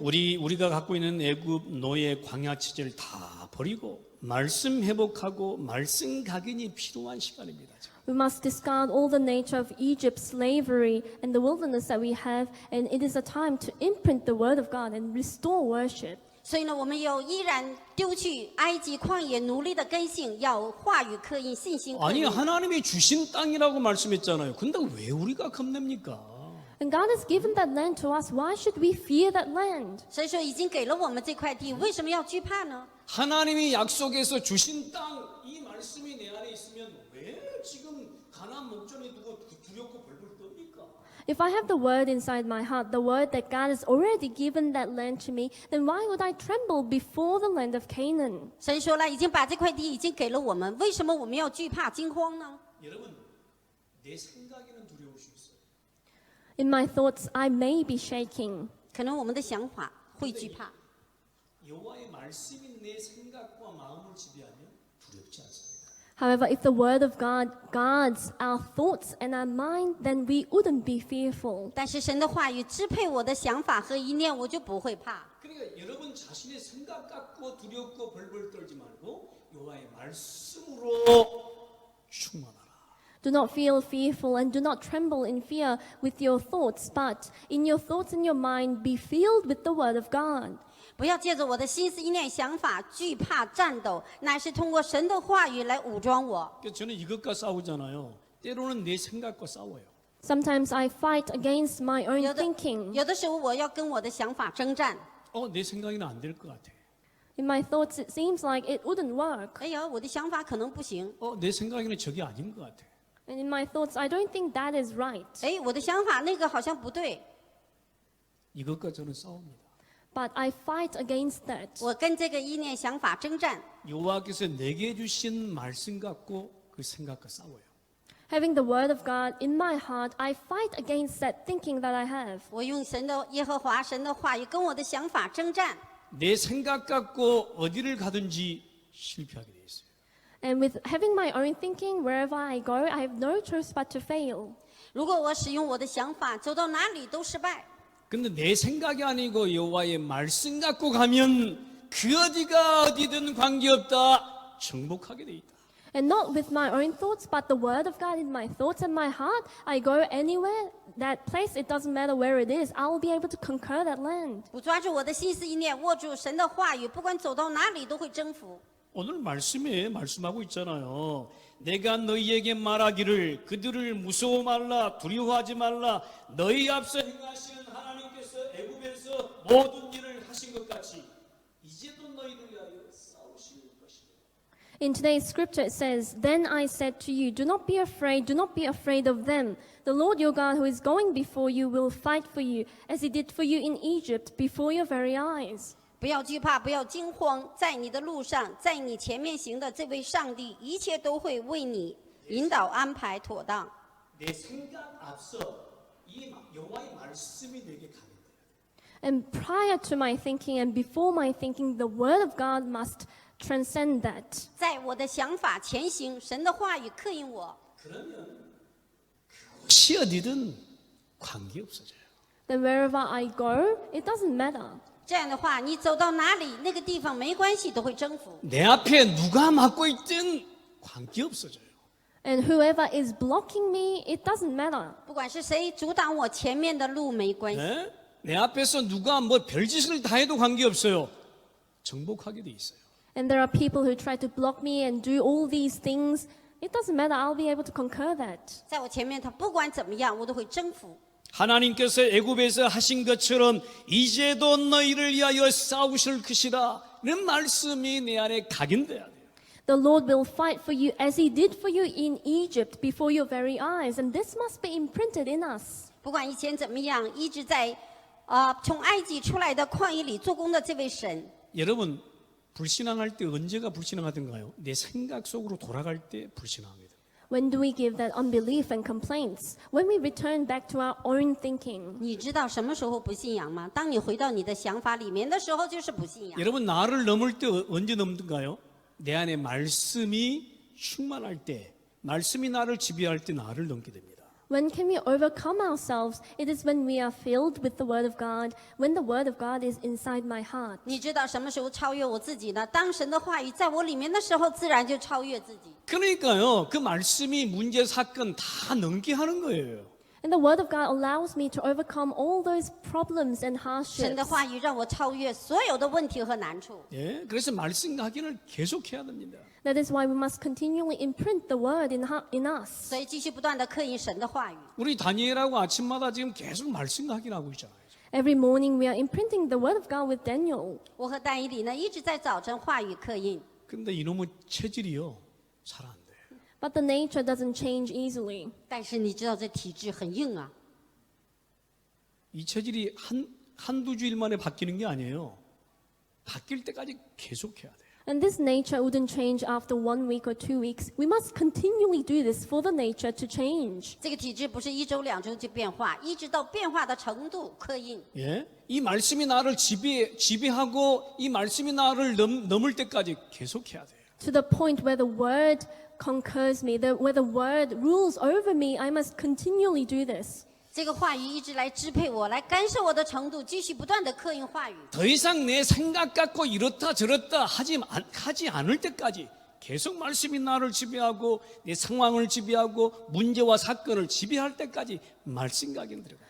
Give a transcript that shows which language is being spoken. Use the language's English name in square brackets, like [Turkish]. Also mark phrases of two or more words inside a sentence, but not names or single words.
[Korean] 우리가 갖고 있는 애굽 노예 광야 체제를 다 버리고 말씀 회복하고 말씀 각인이 필요한 시간입니다. 지금. [English] We must discard all the nature of Egypt's slavery and the wilderness that we have, and it is a time to imprint the word of God and restore worship. [Chinese] 所以呢，我们要依然丢去埃及旷野奴隶的根性，要话语刻印、信心刻 [Korean] 아니 [Chinese] 印。 [Korean] 하나님이 주신 땅이라고 말씀했잖아요. 근데 왜 우리가 겁냅니까? [English] And God has given that land to us. Why should we fear that land? [Chinese] 所以说，已经给了我们这块地，为什么要惧怕呢？ [Korean] 하나님이 약속해서 주신 땅 이 말씀이 내 안에 있으면 왜 지금 가나안 목전에 두고 두렵고 벌벌 떱니까? [English] If I have the word inside my heart, the word that God has already given that land to me, then why would I tremble before the land of Canaan? [Chinese] 神说了，已经把这块地已经给了我们，为什么我们要惧怕、惊慌呢？ [Korean] 여러분 내 생각에는 두려울 수 있어요. [English] In my thoughts, I may be shaking. [Chinese] 可能我们的想法会惧怕， [Korean] 여호와의 말씀이 내 생각과 마음을 지배하면 두렵지 않습니다. [English] However, if the word of God guards our thoughts and our mind, then we wouldn't be fearful. [Chinese] 但是神的话语支配我的想法和意念，我就不会怕。 [Korean] 그러니까 여러분 자신의 생각 갖고 두렵고 벌벌 떨지 말고 여호와의 말씀으로 충만하라. [English] Do not feel fearful and do not tremble in fear with your thoughts, but in your thoughts and your mind, be filled with the word of God. [Chinese] 不要借着我的心思、意念、想法惧怕、战斗，乃是通过神的话语来武装我。 [Korean] 그러니까 저는 이것과 싸우잖아요. 때로는 내 생각과 싸워요. [English] Sometimes I fight against my own [Chinese] 有的 [English] thinking. [Chinese] 有的时候，我要跟我的想法征战。 [Korean] 내 생각에는 안 될 것 같아. [English] In my thoughts, it seems like it wouldn't work. [Chinese] 哎呀，我的想法可能不行。 [Korean] 내 생각에는 저게 아닌 것 같아. [English] And in my thoughts, I don't think that is right. [Chinese] 哎，我的想法那个好像不对， [Korean] 이것과 저는 싸웁니다. [English] But I fight against that. [Chinese] 我跟这个意念、想法征战。 [Korean] 여호와께서 내게 주신 말씀 갖고 그 생각과 싸워요. [English] Having the word of God in my heart, I fight against that thinking that I have. [Chinese] 我用神的耶和华神的话语跟我的想法征战。 [Korean] 내 생각 갖고 어디를 가든지 실패하게 돼 있어요. [English] And with having my own thinking, wherever I go, I have no choice but to fail. [Chinese] 如果我使用我的想法，走到哪里都失败。 [Korean] 근데 내 생각이 아니고 여호와의 말씀 갖고 가면 그 어디가 어디든 관계없다. 정복하게 돼 있다. [English] And not with my own thoughts, but the word of God in my thoughts and my heart. I go anywhere, that place, it doesn't matter where it is, I will be able to conquer that land. [Chinese] 我抓住我的心思意念，握住神的话语，不管走到哪里都会征服。 [Korean] 오늘 말씀에 말씀하고 있잖아요. 내가 너희에게 말하기를 그들을 무서워 말라 두려워하지 말라 너희 앞서 행하시는 하나님께서 애굽에서 모든 일을 하신 것 같이 이제도 너희를 위하여 싸우실 것이다. [English] In today's scripture it says, Then I said to you, do not be afraid of them. The Lord your God who is going before you will fight for you, as he did for you in Egypt before your very eyes. [Chinese] 不要惧怕，不要惊慌，在你的路上，在你前面行的这位上帝，一切都会为你引导安排妥当。 [Korean] 내 생각 앞서 이 여호와의 말씀이 내게 가는 거예요. [English] And prior to my thinking and before my thinking, the word of God must transcend that. [Chinese] 在我的想法前行，神的话语刻印我。 [Korean] 혹시 어디든 관계 없어져요. [English] Then wherever I go, it doesn't matter. [Chinese] 这样的话，你走到哪里，那个地方没关系，都会征服。 [Korean] 내 앞에 누가 막고 있든 관계 없어져요. [English] And whoever is blocking me, it doesn't matter. [Chinese] 不管是谁阻挡我前面的路，没关系。 [Korean] 네? 내 앞에서 누가 뭐 별짓을 다 해도 관계 없어요. 정복하게 돼 있어요. [English] And there are people who try to block me and do all these things. It doesn't matter. I'll be able to conquer that. [Chinese] 在我前面，他不管怎么样，我都会征服。 [Korean] 하나님께서 애굽에서 하신 것처럼 이제도 너희를 위하여 싸우실 것이라는 말씀이 내 안에 각인돼야 돼요. [English] The Lord will fight for you as he did for you in Egypt before your very eyes. And this must be imprinted in us. [Chinese] 不管以前怎么样，一直在从埃及出来的旷野里做工的这位神。 [Korean] 여러분 불신앙할 때 언제가 불신앙하던가요? 내 생각 속으로 돌아갈 때 불신앙합니다. [English] When do we give that unbelief and complaints? When we return back to our own thinking. [Chinese] 你知道什么时候不信仰吗？当你回到你的想法里面的时候，就是不信仰。 [Korean] 여러분 나를 넘을 때 언제 넘든가요? 내 안에 말씀이 충만할 때, 말씀이 나를 지배할 때 나를 넘게 됩니다. [English] When can we overcome ourselves? It is when we are filled with the Word of God, when the Word of God is inside my heart. [Chinese] 你知道什么时候超越我自己呢？当神的话语在我里面的时候，自然就超越自己。 [Korean] 그러니까요, 그 말씀이 문제 사건 다 넘게 하는 거예요. [English] And the Word of God allows me to overcome all those problems and [Chinese] 神的 [English] hardships. [Chinese] 话语让我超越所有的问题和难处。 [Korean] 예, 그래서 말씀 확인을 계속해야 됩니다. [English] That is why we must continually imprint the Word in us. [Chinese] 所以继续不断的刻印神的话语。 [Korean] 우리 다니엘하고 아침마다 지금 계속 말씀 확인하고 있잖아요. [English] Every morning we are imprinting the Word of God with Daniel. [Chinese] 我和但以理呢，一直在早晨话语刻印。 [Korean] 근데 이놈의 체질이요, 잘 안 돼요. [English] But the nature doesn't change easily. [Chinese] 但是你知道这体质很硬啊， [Korean] 이 체질이 한두 주일 만에 바뀌는 게 아니에요. 바뀔 때까지 계속해야 돼요. [English] And this nature wouldn't change after 1 week or 2 weeks. We must continually do this for the nature to change. [Chinese] 这个体质不是1周2周就变化，一直到变化的程度刻印。 [Korean] 예? 이 말씀이 나를 지배하고 이 말씀이 나를 넘을 때까지 계속해야 돼요. [English] To the point where the Word conquers me, where the Word rules over me, I must continually do this. [Chinese] 这个话语一直来支配我，来干涉我的程度，继续不断的刻印话语。 [Korean] 더 이상 내 생각 갖고 이렇다 저렇다 하지 않을 때까지 계속 말씀이 나를 지배하고 내 상황을 지배하고 문제와 사건을 지배할 때까지 말씀 각인 들어가요.